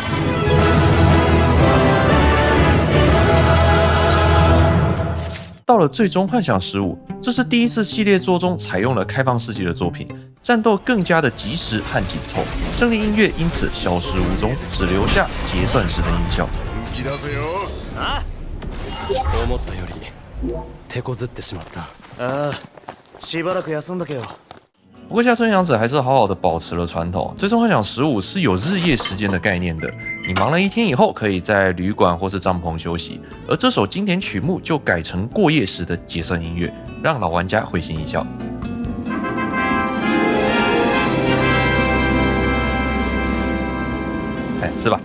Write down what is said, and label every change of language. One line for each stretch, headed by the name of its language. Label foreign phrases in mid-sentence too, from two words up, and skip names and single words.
Chinese: 到了最终幻想15，这是第一次系列作中采用了开放世界的作品，战斗更加的及时和紧凑，胜利音乐因此消失无踪，只留下结算时的音效。
Japanese: 思ったより手こずってしまった。しばらく休んどけよ。
Chinese: 不过下村洋子还是好好的保持了传统，最终幻想15是有日夜时间的概念的，你忙了一天以后，可以在旅馆或是帐篷休息，而这首经典曲目就改成过夜时的结算音乐，让老玩家会心一笑。是吧？